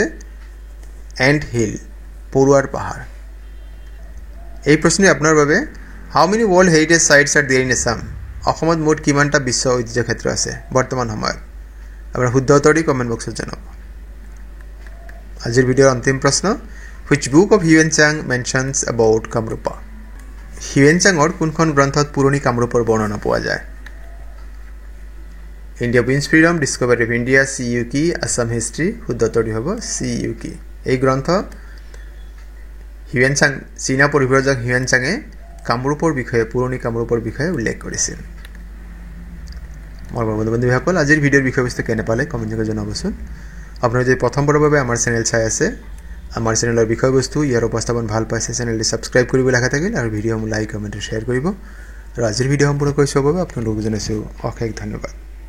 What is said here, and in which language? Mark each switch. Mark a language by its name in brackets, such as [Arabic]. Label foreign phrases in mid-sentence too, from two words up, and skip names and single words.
[Assamese] এণ্ড হিল পৰুৱাৰ পাহাৰ এই প্ৰশ্নই আপোনাৰ বাবে [English] how many world heritage sites are there in Assam [Assamese] অসমত মুঠ কিমানটা বিশ্ব ঐতিহ্য ক্ষেত্ৰ আছে বৰ্তমান সময়ত আপোনাৰ শুদ্ধ উত্তৰ দি [English] comment boxত [Assamese] জনাব আজিৰ ভিডিঅ'ৰ অন্তিম প্ৰশ্ন [English] which book of Huyen Tsang mentions about Kamrupa [Assamese] Huyen Tsangৰ কোনখন গ্ৰন্থত পুৰণি কামৰূপৰ বৰ্ণনা পোৱা যায় India Wins Freedom Discovery of India CUK Assam History শুদ্ধ উত্তৰটি হ'ব CUK এই গ্ৰন্থ হিউয়েন চাং চীনা পৰিব্ৰাজক হিউয়েন চাঙে কামৰূপৰ বিষয়ে পুৰণি কামৰূপৰ বিষয়ে উল্লেখ কৰিছিল মোৰ বন্ধু-বান্ধৱীসকল আজিৰ ভিডিঅ'ৰ বিষয়বস্তু কেনে পালে কমেণ্ট কৰি জনাবচোন আপোনালোকে যদি প্ৰথমবাৰৰ বাবে আমাৰ চেনেল চাই আছে আমাৰ চেনেলৰ বিষয়বস্তু ইয়াৰ উপস্থাপন ভাল পাইছে চেনেলটি সাবস্ক্ৰাইব কৰিবলৈ আশা থাকিল আৰু ভিডিঅ'সমূহ [English] like comment [Assamese] আৰু শ্বেয়াৰ কৰিব আৰু আজিৰ ভিডিঅ' সম্পূৰ্ণ কৰি চোৱাৰ বাবে আপোনালোকক জনাইছোঁ অশেষ ধন্যবাদ